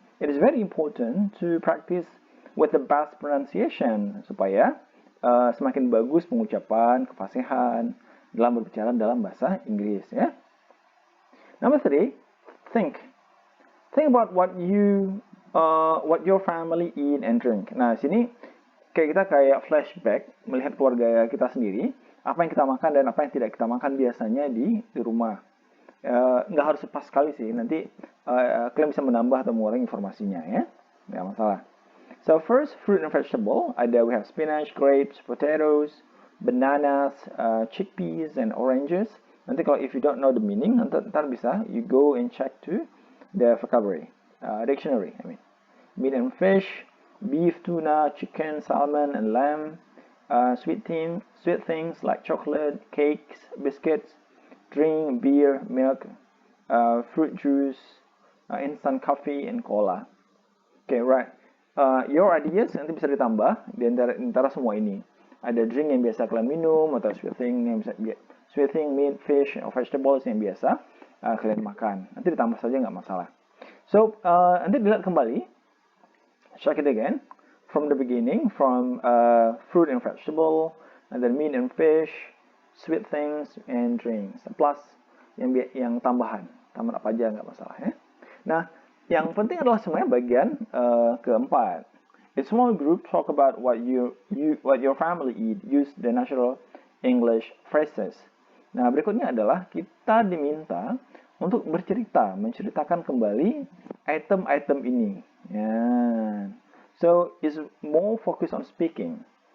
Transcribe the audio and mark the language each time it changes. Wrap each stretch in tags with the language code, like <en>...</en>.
<en>It is very important to practice with the best pronunciation</en> <id>supaya semakin bagus pengucapan, kefasihan dalam berbicara dalam bahasa Inggris, ya.</id> <en>Number 3, think. Think about what your family eat and drink.</en> <id>Nah, sini kayak flashback, melihat keluarga kita sendiri, apa yang kita makan dan apa yang tidak kita makan biasanya di rumah. Nggak harus pas sekali sih, nanti kalian bisa menambah atau mengurangi informasinya, ya. Nggak masalah.</id> <en>So first, fruit and vegetable. We have spinach, grapes, potatoes, bananas, chickpeas, and oranges.</en> <id>Nanti kalau</id> <en>if you don't know the meaning,</en> <id>ntar bisa</id> <en>you go and check to the vocabulary, dictionary. Meat and fish, beef, tuna, chicken, salmon, and lamb. Sweet things like chocolate, cakes, biscuits, drink, beer, milk, fruit juice, instant coffee, and cola. Okay, right. Your ideas</en> <id>nanti bisa ditambah di antara semua ini. Ada drink yang biasa kalian minum, atau sweet thing, meat, fish, or vegetables yang biasa kalian makan. Nanti ditambah saja, nggak masalah. So, nanti dilihat kembali.</id> <en>Check it again. From the beginning, from fruit and vegetable, and then meat and fish, sweet things, and drinks.</en> <id>Plus, yang tambahan. Tambahan apa aja, nggak masalah, ya. Nah, yang penting adalah semuanya bagian keempat.</id> <en>In small group, talk about what your family eat. Use the natural English phrases.</en> <id>Nah, berikutnya adalah kita diminta untuk menceritakan kembali item-item ini.</id> <en>Yeah. So, it's more focused on speaking.</en>